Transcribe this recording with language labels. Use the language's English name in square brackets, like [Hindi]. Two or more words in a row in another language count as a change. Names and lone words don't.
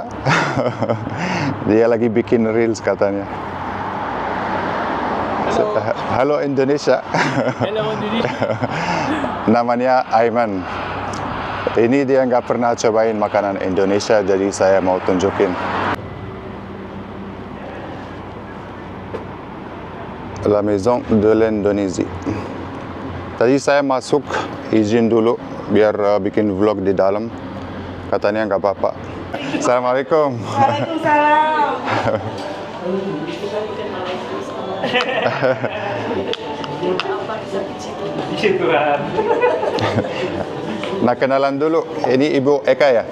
[Indonesian] Dia lagi bikin reels katanya. Halo Indonesia. Halo Indonesia. Namanya Aiman. Ini dia nggak pernah cobain makanan Indonesia, jadi saya mau tunjukin. La Maison de l'Indonésie. Tadi saya masuk, izin dulu biar bikin vlog di dalam. Katanya nggak apa-apa. Assalamualaikum. Waalaikumsalam. Nah kenalan dulu, ini Ibu Eka ya?